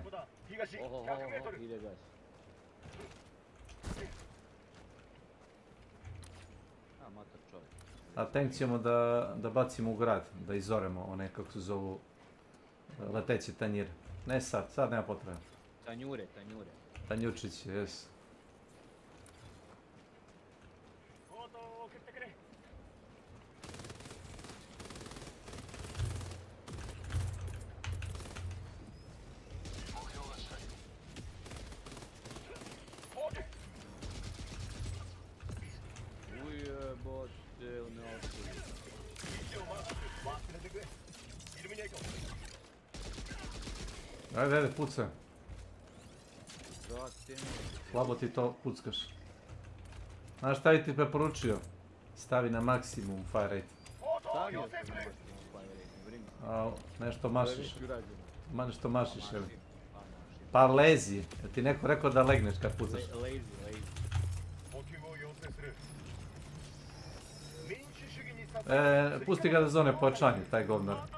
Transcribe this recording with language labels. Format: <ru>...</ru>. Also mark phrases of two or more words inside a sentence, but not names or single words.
<sr>Oho, ide gas. A, matar čovjek. A tank ćemo da bacimo u grad, da izoremo one kako se zovu leteće tanjire. Ne sad nema potrebe. Tanjure. Tanjučići, jes.</sr> <ja>ポートを送ってくれ。</ja> <sr>Ujebote, ne ostaje.</sr> <ja>位置をマークする。忘れてくれ。イルミネート。</ja> <sr>Ajde, pucaj. Brate mi. Slabo ti to puckaš. Znaš šta bi ti preporučio? Stavi na maksimum</sr> <en>fire rate.</en> <sr>Stavio sam na maksimum</sr> <en>fire rate,</en> <sr>brini. A, nešto mašiš. To je već urađeno. Nešto mašiš, evo. Mašim. Pa lezi. Je ti neko rekao da legneš kad pucaš? Lazy.</sr> <ja>補給を要請する。民主主義に支え</ja> <sr>Pusti ga da zone pojačanje, taj govnar.</sr>